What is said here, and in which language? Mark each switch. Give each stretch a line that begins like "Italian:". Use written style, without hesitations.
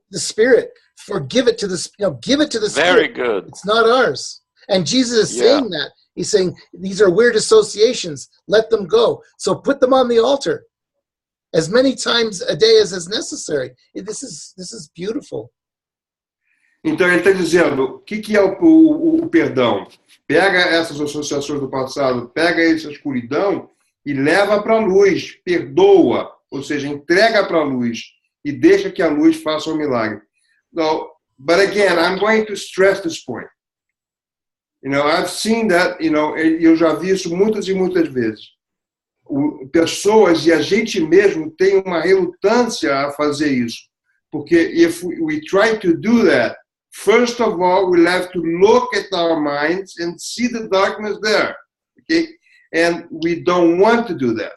English: The Spirit. Forgive it to give it to the Spirit. Very good. It's not ours. And Jesus is saying that. He's saying, these are weird associations. Let them go. So put them on the altar as many times a day as is necessary. This is beautiful.
Portuguese: Então ele está dizendo, o que é o perdão? Pega essas associações do passado, pega essa escuridão e leva para a luz, perdoa, ou seja, entrega para a luz e deixa que a luz faça o milagre.
English: Now, but again, I'm going to stress this point. I've seen that,
Portuguese: eu já vi isso muitas e muitas vezes. Pessoas e a gente mesmo tem uma relutância a fazer isso. Porque
English: if we try to do that, first of all, we'll have to look at our minds and see the darkness there. Okay? And we don't want to do that.